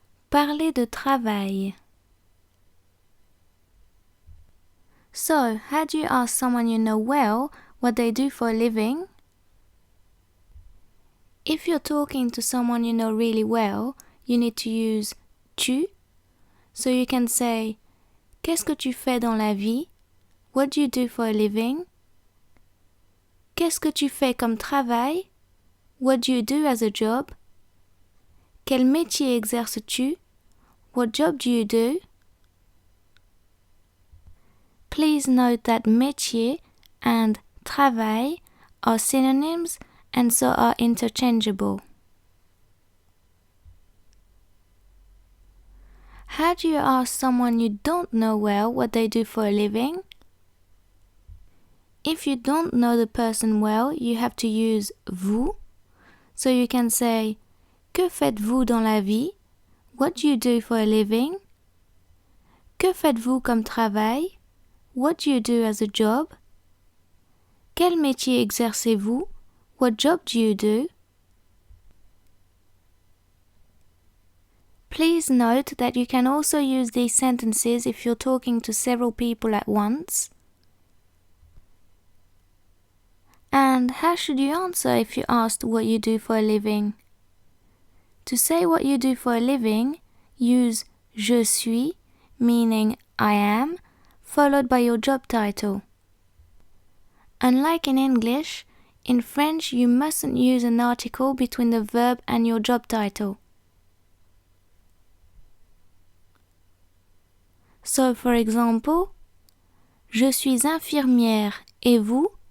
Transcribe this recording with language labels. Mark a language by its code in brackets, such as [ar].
[fr] Parler de travail. [en] So, how do you ask someone you know well what they do for a living? If you're talking to someone you know really well, you need to use tu. So you can say, [fr] Qu'est-ce que tu fais dans la vie? [en] What do you do for a living? [fr] Qu'est-ce que tu fais comme travail? [en] What do you do as a job? [fr] Quel métier exerces-tu? [en] What job do you do? Please note that métier and travail are synonyms and so are interchangeable. How do you ask someone you don't know well what they do for a living? If you don't know the person well, you have to use vous. So you can say, [fr] Que faites-vous dans la vie? [en] What do you do for a living? [fr] Que faites-vous comme travail? [en] What do you do as a job? [fr] Quel métier exercez-vous? [en] What job do you do? Please note that you can also use these sentences if you're talking to several people at once. And how should you answer if you're asked what you do for a living? To say what you do for a living, use je suis, meaning I am, followed by your job title. Unlike in English, in French you mustn't use an article between the verb and your job title. So, for example, [fr] Je suis infirmière, et vous?